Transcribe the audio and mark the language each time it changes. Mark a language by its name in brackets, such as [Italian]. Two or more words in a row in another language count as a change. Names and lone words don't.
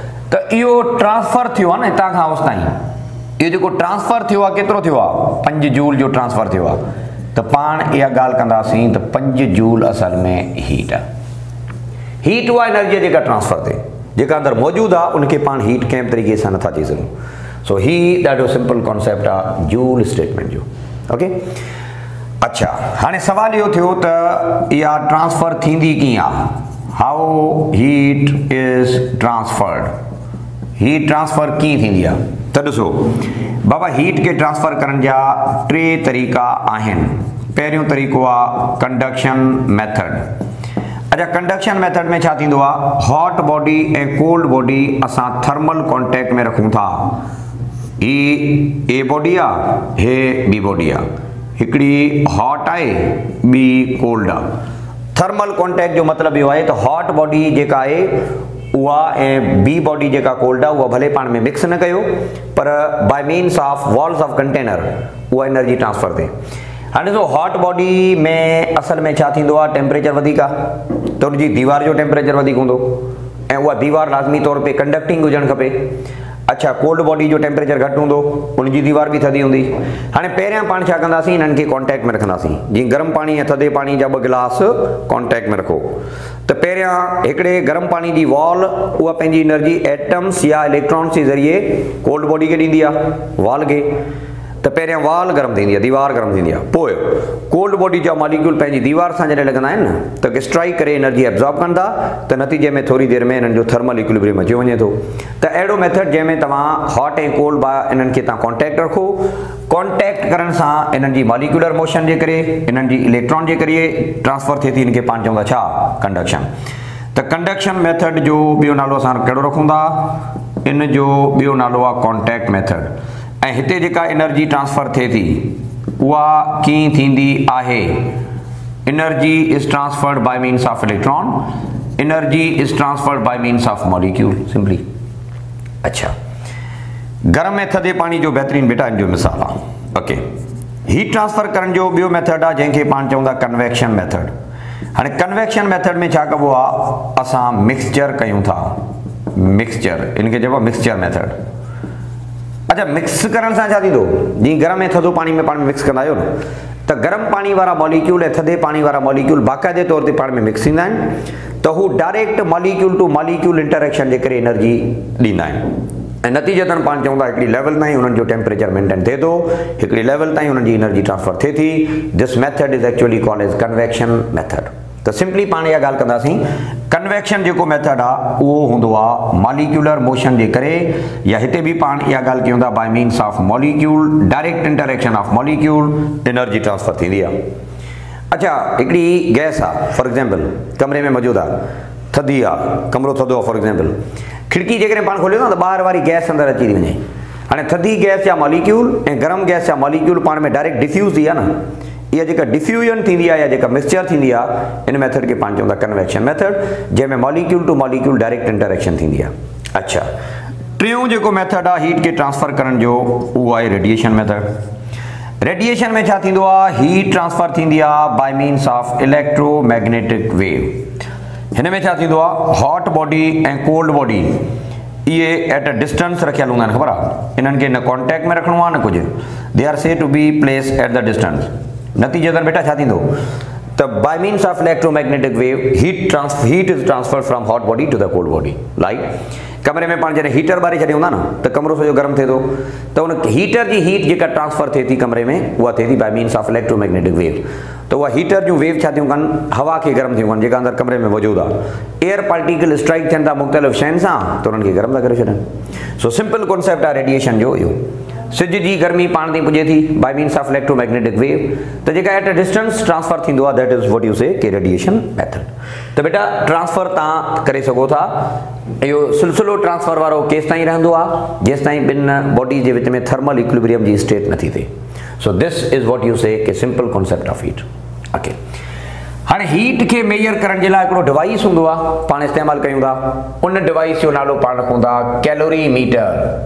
[Sindhi] त इहो ट्रांसफर थियो आहे न हितां खां होसि ताईं, इहो जेको ट्रांसफर थियो आहे केतिरो थियो आहे? 5 जूल जो ट्रांसफर थियो आहे। त पाण इहा ॻाल्हि कंदासीं त 5 जूल असल में हीट आहे। हीट उहा एनर्जी जेका ट्रांसफर थिए, जेका अंदरि मौजूदु आहे उनखे पाण हीट कंहिं बि तरीक़े सां नथा चई सघूं। सो ही ॾाढो [English] simple concept [Sindhi] आहे [English] Joule statement [Sindhi] जो। ओके, अच्छा हाणे सवाल इहो थियो त इहा ट्रांसफर थींदी कीअं आहे? [English] How heat is transferred? [Sindhi] हीट ट्रांसफर कीअं थींदी आहे? त ॾिसो बाबा हीट खे ट्रांसफर करण जा 3 तरीक़ा आहिनि। पहिरियों तरीक़ो आहे [English] conduction method. [Sindhi] अच्छा [English] conduction method [Sindhi] में छा थींदो आहे? [English] hot body [Sindhi] ऐं [English] cold body [Sindhi] असां [English] thermal contact [Sindhi] में रखूं था। ही [English] A body [Sindhi] आहे, हे [English] B body [Sindhi] आहे, हिकिड़ी हॉट आहे ॿी कोल्ड आहे। [English] thermal contact [Sindhi] जो मतिलबु इहो आहे त [English] hot body [Sindhi] जेका आहे उहा ऐं [English] B body [Sindhi] जेका कोल्ड आहे उहा भले पाण में मिक्स न कयो, पर [English] by means of walls of container [Sindhi] उहा [English] energy transfer [Sindhi] थिए। हाँ ॾिसो [English] hot body [Sindhi] में असल में छा थींदो आहे, टेम्परेचर वधीक आहे त उनजी दीवार जो टेम्परेचर वधीक हूंदो ऐं उहा दीवार लाज़मी तौर पे कंडक्टिंग हुजणु खपे। अच्छा, [English] cold body [Sindhi] जो टेम्परेचर घटि हूंदो, उनजी दीवार बि थधी हूंदी। हाणे पहिरियां पाण छा कंदासीं, इन्हनि खे कॉन्टेक्ट में रखंदासीं। जीअं गर्म पाणी ऐं थधे पाणी जा 2 गिलास कॉन्टेक्ट में रखो त पहिरियां हिकिड़े गर्म पाणी जी वॉल उहा पंहिंजी एनर्जी एटम्स या इलेक्ट्रॉन्स जे ज़रिए [English] cold body [Sindhi] खे ॾींदी आहे, वॉल खे। त पहिरियां वॉल गरम थींदी आहे, दीवार गरम थींदी आहे, पोइ [English] cold body [Sindhi] जा मॉलिक्यूल पंहिंजी दीवार सां जॾहिं लॻंदा आहिनि न त स्ट्राइक करे [English] energy absorb [Sindhi] कंदा त नतीजे में थोरी देरि में इन्हनि जो [English] thermal equilibrium [Sindhi] अची वञे थो। त अहिड़ो मेथड जंहिंमें तव्हां हॉट ऐं कोल्ड इन्हनि खे तव्हां कॉन्टेक्ट रखो। कॉन्टेक्ट करण सां इन्हनि जी [English] molecular motion [Sindhi] जे करे, इन्हनि जी इलेक्ट्रॉन जे करे ट्रांसफर थिए थी, इनखे पाण चवंदा छा, कंडक्शन। त [English] conduction method [Sindhi] जो ॿियो नालो असां कहिड़ो रखूं था, इन जो ॿियो नालो आहे [English] contact method. [Sindhi] ऐं हिते जेका [English] energy transfer [Sindhi] थिए थी उहा कीअं थींदी आहे, [English] Energy is transferred by means of electron, energy is transferred by means of molecule simply. [Sindhi] अच्छा, गर्म ऐं थधे पाणी जो बहितरीन बेटा इन जो मिसाल आहे। ओके, [English] heat transfer [Sindhi] करण जो ॿियो मेथड आहे जंहिंखे पाण चवंदा [English] convection method. [Sindhi] हाणे [English] convection method [Sindhi] में छा कबो आहे, असां मिक्सचर कयूं था, मिक्सचर, इनखे चइबो आहे [English] mixture method. [Sindhi] अच्छा, मिक्स करण सां छा थींदो, जीअं गर्म ऐं थधो पाणी में पाण मिक्स कंदा आहियो न त गर्म पाणी वारा मॉलिक्यूल ऐं थधे पाणी वारा मॉलिक्यूल बाक़ाइदे तौर ते पाण में मिक्स थींदा आहिनि त हू [English] direct molecule to molecule interaction [Sindhi] जे करे एनर्जी ॾींदा आहिनि ऐं नतीजतन पाण चवंदा हिकिड़ी लेवल ताईं उन्हनि जो [English] temperature maintain [Sindhi] थिए थो, हिकिड़ी लेवल ताईं उन्हनि जी [English] energy transfer [Sindhi] थिए थी। [English] This method is actually called as convection method. [Sindhi] त सिंपली पाण इहा ॻाल्हि कंदासीं, कन्वेक्शन जेको मेथड आहे उहो हूंदो आहे [English] molecular motion [Sindhi] जे करे, या हिते बि पाण इहा ॻाल्हि कयूं था [English] by means of molecule, direct interaction of molecule, energy transfer [Sindhi] थींदी आहे। अच्छा, हिकिड़ी गैस आहे [English] for example [Sindhi] कमरे में मौजूदु आहे, थधी आहे, कमरो थधो आहे [English] for example, [Sindhi] खिड़की जेकॾहिं पाण खोलियो न त ॿाहिरि वारी गैस अंदरि अची थी वञे। हाणे थधी गैस जा मॉलिक्यूल ऐं गरम गैस जा मॉलिक्यूल पाण में [English] direct diffuse [Sindhi] थी आहे न, इहा जेका डिफ्यूजन थींदी आहे या जेका मिक्सचर थींदी आहे, इन मेथड खे पाण चवंदा [English] convection method, [Sindhi] जंहिंमें [English] molecule to molecule direct interaction [Sindhi] थींदी आहे। अच्छा, टियों जेको मेथड आहे हीट खे ट्रांसफर करण जो उहो आहे [English] radiation method. [Sindhi] रेडिएशन में छा थींदो आहे, [English] heat transfer [Sindhi] थींदी आहे [English] by means of electromagnetic wave. [Sindhi] हिन में छा थींदो आहे, [English] hot body [Sindhi] ऐं [English] cold body [Sindhi] इहे [English] at a distance [Sindhi] रखियल हूंदा आहिनि, ख़बर आहे, इन्हनि खे न कॉन्टेक्ट में रखिणो आहे न कुझु, [English] They are said to be place at the distance. [Sindhi] नतीजतन बेटा छा थींदो त [English] by means of electromagnetic wave heat is transfer from hot body to the cold body. [Sindhi] लाइक कमरे में पाण जॾहिं हीटर ॿारे छॾियूं था न त कमरो सॼो गरम थिए थो, त उन हीटर जी हीट जेका ट्रांसफर थिए थी कमरे में उहा थिए थी [English] by means of electromagnetic wave. [Sindhi] त उहा हीटर जूं वेव छा थियूं कनि, हवा खे गरम थियूं कनि, जेका अंदरि कमरे में मौजूदु आहे। [English] air particle strike [Sindhi] थियनि था मुख़्तलिफ़ शयुनि सां त उन्हनि खे गरम था करे छॾनि। सो [English] simple concept [Sindhi] आहे रेडिएशन जो इहो। सिज जी गर्मी पाण ताईं पुॼे थी [English] by means of electromagnetic wave, [Sindhi] त जेका [English] at a distance transfer [Sindhi] थींदो आहे [English] that is what you say ke radiation method. [Sindhi] त बेटा ट्रांसफर तव्हां करे सघो था, इहो सिलसिलो ट्रांसफर वारो केसि ताईं रहंदो आहे, जेसि ताईं ॿिनि बॉडी जे विच में [English] thermal equilibrium [Sindhi] जी स्टेट नथी थिए। [English] So this is what you say ke simple concept of heat. [Sindhi] ओके, हाणे हीट खे मेजर करण जे लाइ हिकिड़ो डिवाइस हूंदो आहे, पाण इस्तेमालु कयूं था, उन डिवाइस जो नालो पाण रखूं था [English] calorie meter.